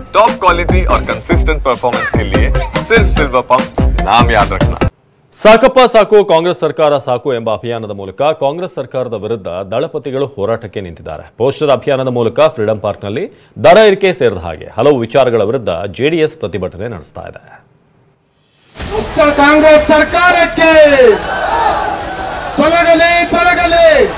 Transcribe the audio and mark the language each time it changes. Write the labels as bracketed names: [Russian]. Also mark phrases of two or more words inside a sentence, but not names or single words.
[English] top quality [Hindi] और [English] consistent performance [Hindi] के लिए सिर्फ सिल्वर पंप नाम याद रखना। [Kannada] ಸಾಕಪ್ಪ ಸಾಕು ಕಾಂಗ್ರೆಸ್ ಸರ್ಕಾರ ಸಾಕು ಎಂಬ ಅಭಿಯಾನದ ಮೂಲಕ ಕಾಂಗ್ರೆಸ್ ಸರ್ಕಾರದ ವಿರುದ್ಧ ದಳಪತಿಗಳು ಹೋರಾಟಕ್ಕೆ ನಿಂತಿದ್ದಾರೆ. ಪೋಸ್ಟರ್ ಅಭಿಯಾನದ ಮೂಲಕ ಫ್ರೀಡಂ ಪಾರ್ಕ್ನಲ್ಲಿ ದರ ಏರಿಕೆ ಸೇರಿದ ಹಾಗೆ ಹಲವು ವಿಚಾರಗಳ ವಿರುದ್ಧ ಜೆಡಿಎಸ್ ಪ್ರತಿಭಟನೆ ನಡೆಸ್ತಾ ಇದೆ. ಕಾಂಗ್ರೆಸ್ ಸರ್ಕಾರಕ್ಕೆ ತೊಲಗಲಿ.